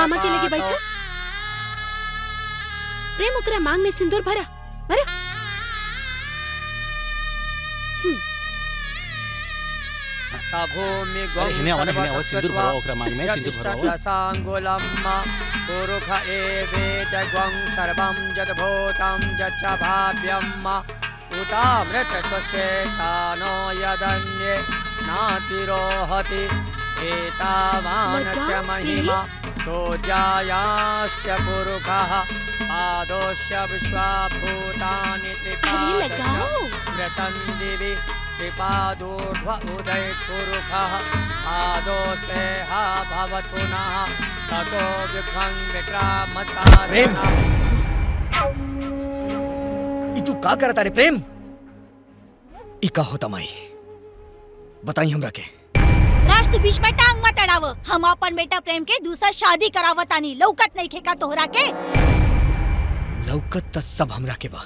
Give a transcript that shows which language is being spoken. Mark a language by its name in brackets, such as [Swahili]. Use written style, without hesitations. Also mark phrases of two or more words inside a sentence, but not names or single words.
[Bhojpuri] मामा के लगे बैठा। प्रेम ओकरा मांग में सिंदूर भरा भरा। भूमि सिंदूर भरा ओकरा मांग में सिंदूर भरा। [Sanskrit] सांगुलम पुरुष एवेद ग्वं सर्वं यद्भूतं यच्च भाव्यम् उतामृतत्वशेषानो यदन्ये नातिरोहति। एतावानस्य महिमा तोजायाश्च पुरुषः पादोश्च विश्वाभूतानि त्रिपादश्च मृतं दिवि त्रिपादोर्ध्व उदयपुरुषः पादोसेह भवतु पुनः ततो विभ्रं विक्रामतारणम्। [Bhojpuri] तू का करता रे प्रेम? इका होता माई बताई हमरा के। राज तू बीच में टांग मत अड़ाव। हम अपन बेटा प्रेम के दूसरा शादी करावतानी। लौकत नहीं खेका तोहरा के? लौकत त सब हमरा के बा।